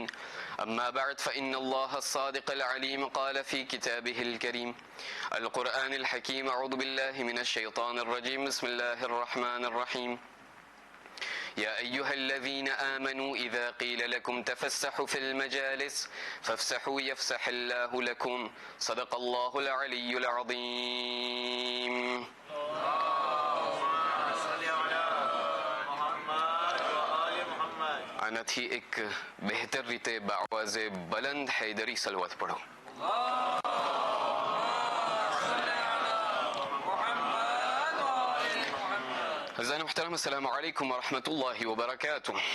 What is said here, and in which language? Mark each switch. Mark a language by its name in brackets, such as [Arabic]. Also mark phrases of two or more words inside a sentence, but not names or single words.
[Arabic] أما بعد فإن الله الصادق العليم قال في كتابه الكريم القرآن الحكيم أعوذ بالله من الشيطان الرجيم بسم الله الرحمن الرحيم. يا أيها الذين آمنوا إذا قيل لكم تفسحوا في المجالس فافسحوا يفسح الله لكم. صدق الله العلي العظيم. [Gujarati] આનાથી એક બહેતર રીતે બાવાઝે બલંદ હૈદરી સલવત પઢો. [Arabic] અઝાન મુહતરમ السلام عليكم ورحمة الله وبركاته.